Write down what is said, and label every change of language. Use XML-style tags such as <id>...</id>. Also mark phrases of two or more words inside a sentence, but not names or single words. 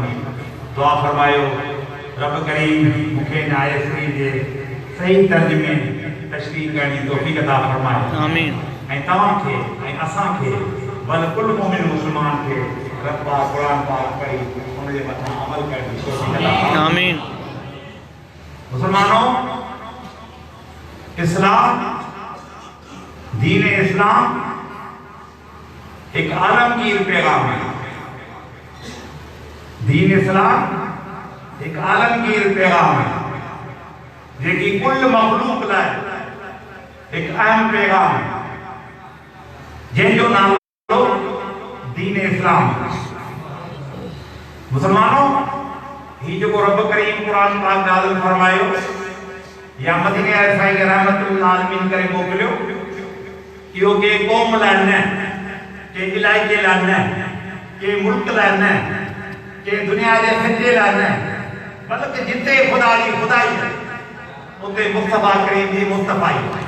<sd>दुआ फरमायो रब करीम मूंखे हिन आयत शरीफ़ जे सही तर्जुमे तशरीह करण जी तौफ़ीक़ अता फरमाए। आमीन। ऐं तव्हांखे ऐं असांखे बल कुल मोमिन मुस्लमान खे रब पाक क़ुरान पाक पढ़ी उन जे मथां अमल करण जी तौफ़ीक़ अता फरमाए। आमीन। मुसलमानों, इस्लाम दीन इस्लाम एक आलमगीर पैगाम है। दीन इस्लाम एक आलमगीर पैगाम है जेकी कुल मखलूक लाइ एक अहम पैगाम है जंहिंजो नालो दीन इस्लाम। मुसलमानों, ही जो रब करीम कुरान पाक नाज़िल फरमायो या मदीने वारे साईं खे रहमतुल आलमीन करे मोकिलियो, इहो के क़ौम लाइ न, के इलाइक़े लाइ न, के मुल्क लाइ न, के दुनिया जे सॼे लाइ न, बल्कि जिते ख़ुदा जी ख़ुदाई उते मुस्तफ़ा करीम जी मुस्तफ़ाई।</sd>